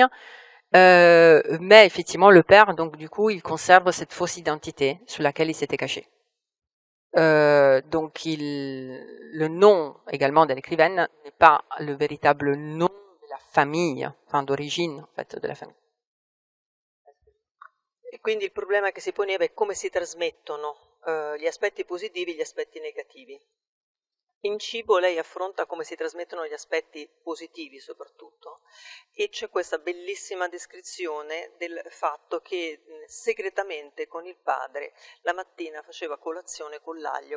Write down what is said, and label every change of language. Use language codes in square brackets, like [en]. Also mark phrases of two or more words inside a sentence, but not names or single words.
[fr] Mais effectivement, le père, donc du coup, il conserve cette fausse identité sous laquelle il s'était caché. Donc le nom également de l'écrivaine n'est pas le véritable nom de la famille, enfin d'origine en fait de la famille. [it] E quindi il problema che si poneva è come si trasmettono gli aspetti positivi e gli aspetti negativi. In cibo lei affronta come si trasmettono gli aspetti positivi soprattutto, e c'è questa bellissima descrizione del fatto che segretamente con il padre la mattina faceva colazione con l'aglio.